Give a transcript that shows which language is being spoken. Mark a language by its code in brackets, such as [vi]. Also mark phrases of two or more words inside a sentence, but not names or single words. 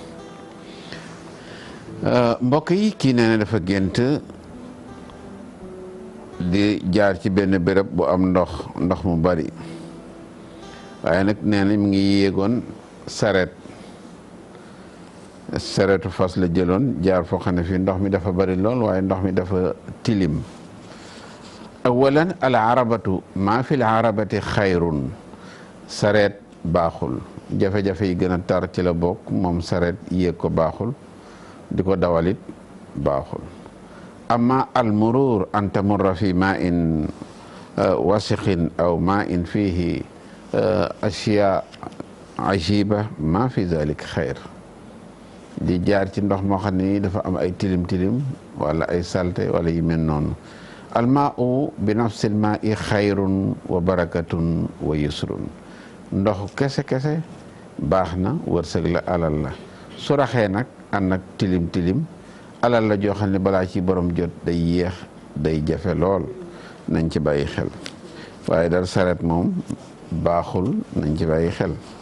[wo] mbokk yi kii nee na dafa gént di jaar ci benn béréb bu am ndox mu bari waaye nag nee na mu ngi yéegoon sareetu fas la jëloon jaar foo xam ne fii ndox mi dafa bari lool waaye ndox mi dafa tilim. [ar] أولا العربة ما في العربة خير [wo] sareet baaxul jafe-jafe yi gën a tar ci la bokk moom sareet yéeg ko baaxul di ko dawalit baaxul. [ar] أما المرور أن تمر في ماء وسخ أو ماء فيه أشياء عجيبة ما في ذلك خير [wo] di jaar ci ndox moo xam ne dafa am ay tilim-tilim wala ay salte wala yu mel noonu. [ar] الماء بنفس الماء خير وبركة ويسر [wo] ndox kese baax na wërsëg la alal la su raxee nag ànd ak tilim-tilim alal la joo xam ne balaa ci borom jot day yéex day jafe lool nañ ci bàyyi xel waaye dal saret moom baaxul nañ ci bàyyi xel.